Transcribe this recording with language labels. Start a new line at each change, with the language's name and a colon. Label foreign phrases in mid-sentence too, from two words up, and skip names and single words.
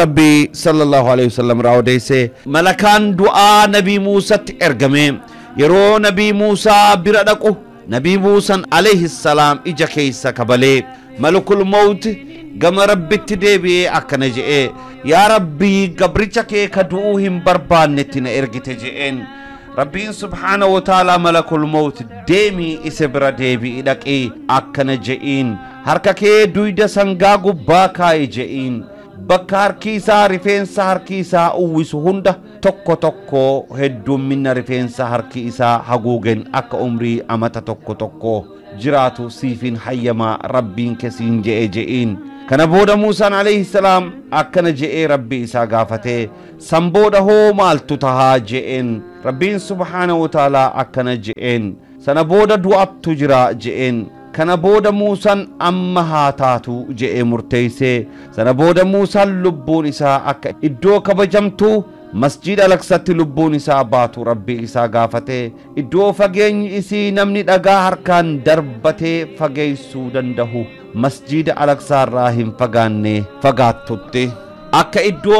Oromo: rabbii
Arabic: صلى الله عليه وسلم
Oromo: irraa odeesse malakaan du'aa nabii Muusaatti ergame yeroo nabii Muusaa bira dhaqu nabii Muusaan
Arabic: عليه السلام
Oromo: ija keessa kabalee
Arabic: ملك الموت
Oromo: gama rabbitti deebi'ee akkana jedhe yaa rabbii gabricha kee ka du'uu hin barbaannetti na ergite jedheen Rabbiin
Arabic: سبحانه وتعالى ملك الموت
Oromo: deemi isbira deebi dhaqi akkana je'in harka kee duyda sangaa gubbaa kaa'i je'in bakka harki isaa rifeensa harki isaa uwwisu hunda tokko tokko heddumminna rifeensa harki isaa haguugen akka umrii amata tokko jiraatu siifin hayyamaa rabbiin kesiin je'e je'in kana booda Muusaan
Arabic: عليه السلام
Oromo: akkana je'e rabbi isaa gaafate san booda hoo maaltu tahaa je'en rabbiin
Arabic: سبحانه وتعالى
Oromo: akkana je'en sana booda du'attu jira je'en kana booda Muusaan amma haa taatu je'e murteeyse sana booda Muusaan lubbuun isaa akka iddoo kabajamtu masjid Al-Aqsaatti lubbuun isaa baatu rabbi isaa gaafate iddoo fageenyi isii namni dhagaa harkaan darbatee fageessuu danda'u masjid Al-Aqsaa irraa hin fagaanne fagaattutti akka iddoo